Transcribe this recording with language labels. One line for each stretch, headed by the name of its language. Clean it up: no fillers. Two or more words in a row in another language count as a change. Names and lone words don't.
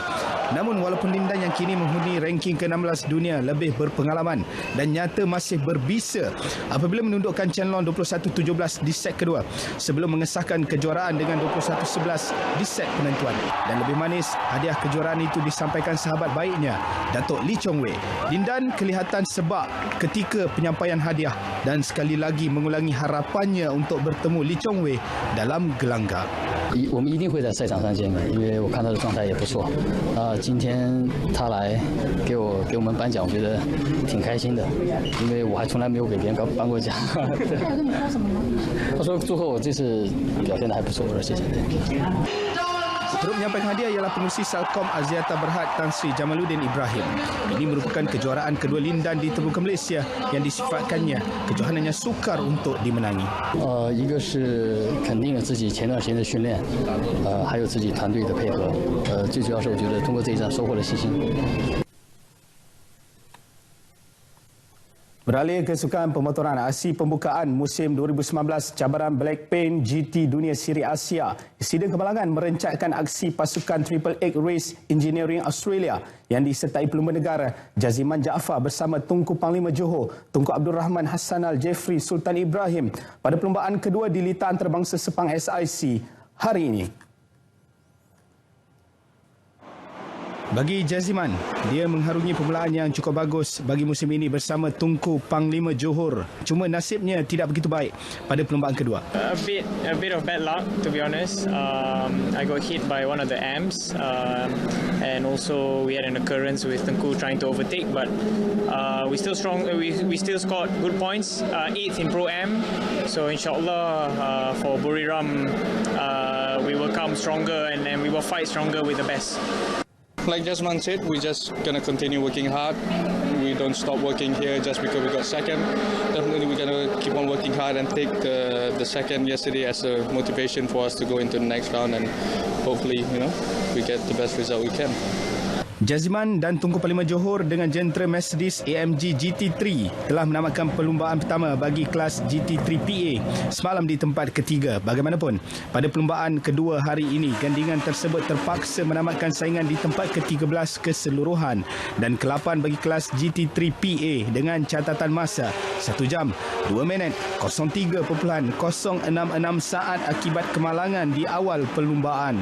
Malay: Namun walaupun Lindan yang kini menghuni ranking ke-16 dunia lebih berpengalaman dan nyata masih berbisa apabila menundukkan Chen Long 21-17 di set kedua sebelum mengesahkan kejuaraan dengan 21-11 di set penentuan. Dan lebih manis, hadiah kejuaraan itu disampaikan sahabat baiknya Datuk Lee Chong Wei. Lindan kelihatan sebab ketika penyampaian hadiah dan sekali lagi mengulangi harapannya untuk bertemu Lee Chong Wei dalam gelanggang.
Chinese: 我们一定会在赛场上见面，因为我看他的状态也不错。今天他来给我们颁奖，我觉得挺开心的，因为我还从来没有给别人颁过奖。他有跟你说什么吗？他说祝贺我这次表现的还不错，我说谢谢。
Malay: Turut menyampaikan hadiah ialah pengurusi Selcom Axiata Berhad Tan Sri Jamaluddin Ibrahim. Ini merupakan kejuaraan kedua Lindan di Terbuka Malaysia yang disifatkannya kejohanannya sukar untuk dimenangi.
Chinese: 一个是肯定了自己前段时间的训练，还有自己团队的配合，最主要是我觉得通过这一战收获了信心。
Malay: Beralih ke sukan pemotoran, aksi pembukaan musim 2019 cabaran Black Paint GT Dunia Siri Asia, Sidang Kemalangan merencatkan aksi pasukan Triple X Race Engineering Australia yang disertai pelumba negara Jaziman Jaafar bersama Tunku Panglima Johor, Tunku Abdul Rahman Hassanal Jeffrey Sultan Ibrahim pada perlumbaan kedua di Litaan Antarabangsa Sepang SIC hari ini. Bagi Jaziman, dia mengharungi permulaan yang cukup bagus bagi musim ini bersama Tunku Panglima Johor. Cuma nasibnya tidak begitu baik pada perlumbaan kedua.
English: A bit of bad luck, to be honest. I got hit by one of the amps, and also we had an occurrence with Tunku trying to overtake, but we still strong. We still scored good points. 8th in Pro Am, so inshallah for Buriram, we will come stronger and we will fight stronger with the best. Like Jasman said, we're just going to continue working hard. We don't stop working here just because we got second. Definitely we're going to keep on working hard and take the second yesterday as a motivation for us to go into the next round, and hopefully, we get the best result we can.
Malay: Jaziman dan Tunku Panglima Johor dengan jentera Mercedes AMG GT3 telah menamatkan perlumbaan pertama bagi kelas GT3 PA semalam di tempat ketiga. Bagaimanapun, pada perlumbaan kedua hari ini, gandingan tersebut terpaksa menamatkan saingan di tempat ke-13 keseluruhan dan ke-8 bagi kelas GT3 PA dengan catatan masa 1 jam 2 minit 03.066 saat akibat kemalangan di awal perlumbaan.